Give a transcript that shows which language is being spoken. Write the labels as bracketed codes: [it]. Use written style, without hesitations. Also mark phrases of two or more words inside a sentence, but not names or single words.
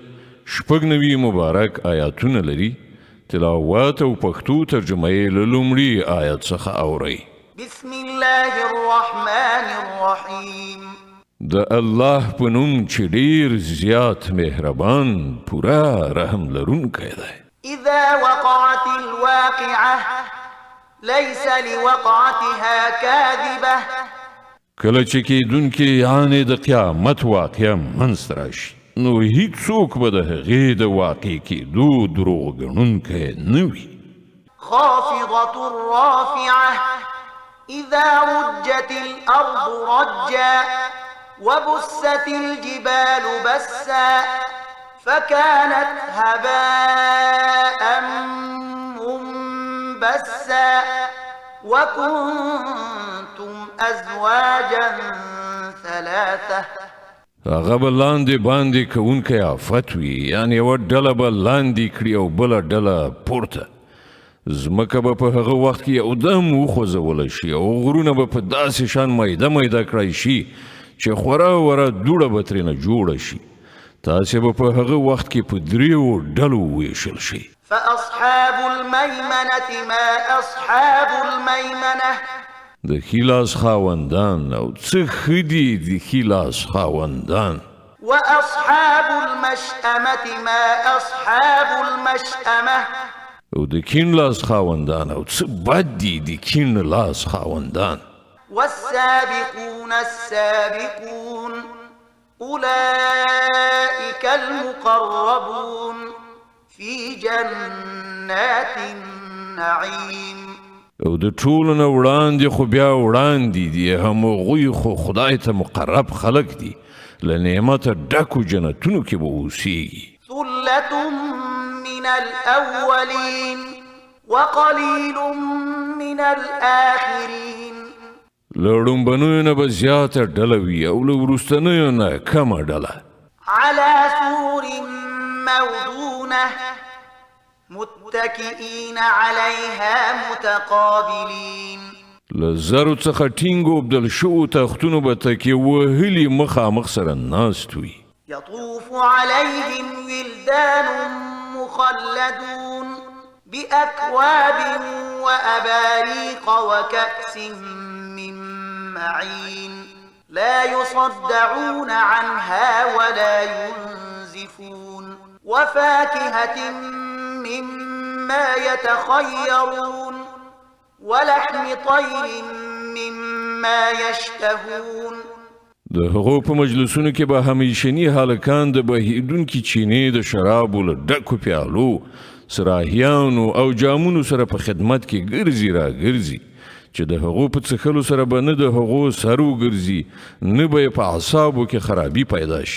[ps] شپږ نوي مبارک آیاتونه لري. تلاوت او پښتو ترجمه یې له لومړي آیت څخه اورئ. [ar] بسم الله الرحمن الرحیم. [ps] د الله په نوم چې ډېر زیات مهربان پوره رحم لرونکی دی. [ar] اذا وقعت الواقعه ليس لوقعتها كاذبه. [ps] کله چې کېدونکې یعنې د قیامت واقعه منځته راشي نو هیڅوک به د هغې د واقع کېدو دروغ ګڼونکی نه وي. [ar] خافضة رافعة إذا رجت الأرض رجا وبست الجبال بسا فكانت هباء منبسا وكنتم أزواجا ثلاثة. [ps] هغه به لاندې باندې کوونکی آفت وي، یعنې یوه ډله به لاندې کړي او بله ډله پورته. ځمکه به په هغه وخت کې یودم وخوځوله شي او غرونه به په داسې شان میده میده کړی شي چې خورا وره دوړه به ترېنه جوړه شي. تاسې به په هغه وخت کې په دریو ډلو وویشل شي. [ar] فأصحاب الميمنة ما أصحاب الميمنة. [ps] د ښي لاس خاوندان او څه ښه دي د ښي لاس خاوندان. [ar] وأصحاب المشأمة ما أصحاب المشأمة. [ps] او د کیڼ لاس خاوندان او څه بد دي د کیڼ لاس خاوندان. [ar] والسابقون السابقون أولئك المقربون في جنات النعيم. [ps] او د ټولو نه وړاندې خو بیا وړاندې دي همغوی خو خدای ته مقرب خلک دي، له نعمته ډکو جنتونو کې به اوسیږي. [ar] ثلة من الأولين وقليل من الآخرين. [ps] له ړومبنیو نه به زیاته ډله وي او له وروستنیو نه کمه ډله. [ar] على سور موضونة متكئين عليها متقابلين. [ps] له زرو څخه ټینګو بدل شوو تختونو به تکیه وهلي مخامخ سره ناست وي. [ar] يطوف عليهم ولدان مخلدون بأكواب وأباريق وكأس من معين لا يصدعون عنها ولا ينزفون وفاكهة مما يتخيرون ولحم طير مما يشتهون. [ps] د هغو په مجلسونو کې به همیشني هلکان د بهیدونکي چینې د شرابو له ډکو پیالو سراهیانو او جامونو سره په خدمت کې ګرځي را ګرځي چې د هغو په څښلو سره به نه د هغو سر وګرځي نه به یې په اعصابو کې خرابي پیدا شي.